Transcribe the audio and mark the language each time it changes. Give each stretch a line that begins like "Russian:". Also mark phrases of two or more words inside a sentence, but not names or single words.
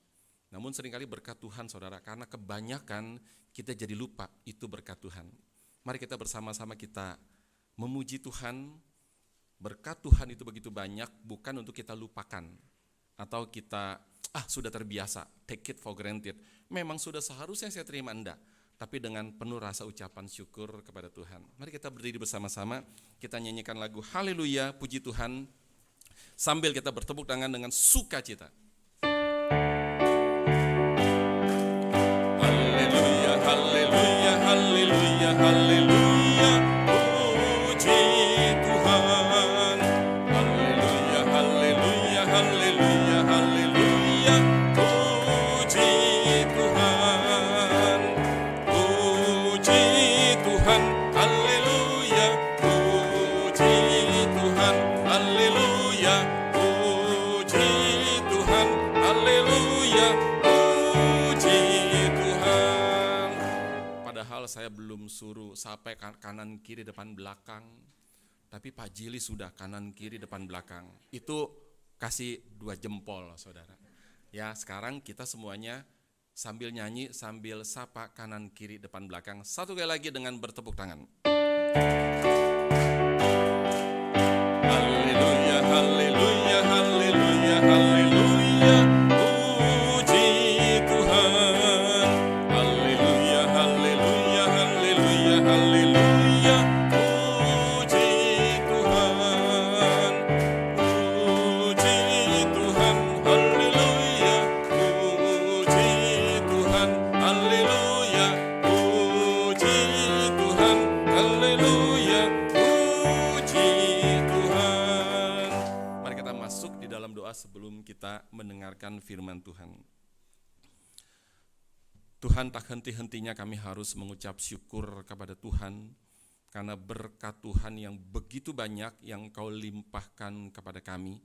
Indonesian: Namun seringkali berkat Tuhan, saudara, karena kebanyakan kita jadi lupa itu berkat Tuhan. Mari kita bersama-sama kita memuji Tuhan. Berkat Tuhan itu begitu banyak, bukan untuk kita lupakan atau kita sudah terbiasa,
English: take it for granted.
Indonesian: Memang sudah seharusnya saya terima, enggak, tapi dengan penuh rasa ucapan syukur kepada Tuhan. Mari kita berdiri bersama-sama, kita nyanyikan lagu Haleluya, puji Tuhan, sambil kita bertepuk tangan dengan sukacita. Haleluya, haleluya, haleluya, haleluya, puji Tuhan. Haleluya, haleluya, haleluya, haleluya, puji Tuhan. Puji Tuhan, haleluya, puji Tuhan, haleluya, puji Tuhan, haleluya, puji Tuhan. Padahal saya belum suruh sampai kanan kiri depan belakang, tapi Pak Jili sudah kanan kiri depan belakang. Itu kasih 2 jempol, saudara. Ya, sekarang kita semuanya sambil nyanyi, sambil sapa kanan kiri depan belakang. Satu kali lagi dengan bertepuk tangan. Haleluya, haleluya, haleluya, haleluya, puji Tuhan. Haleluya, haleluya, haleluya, haleluya, puji Tuhan. Puji Tuhan, haleluya, puji Tuhan, haleluya, puji Tuhan, haleluya, puji Tuhan. Mari kita masuk di dalam doa sebelum kita mendengarkan firman Tuhan. Tuhan, tak henti-hentinya kami harus mengucap syukur kepada Tuhan karena berkat Tuhan yang begitu banyak yang Kau limpahkan kepada kami.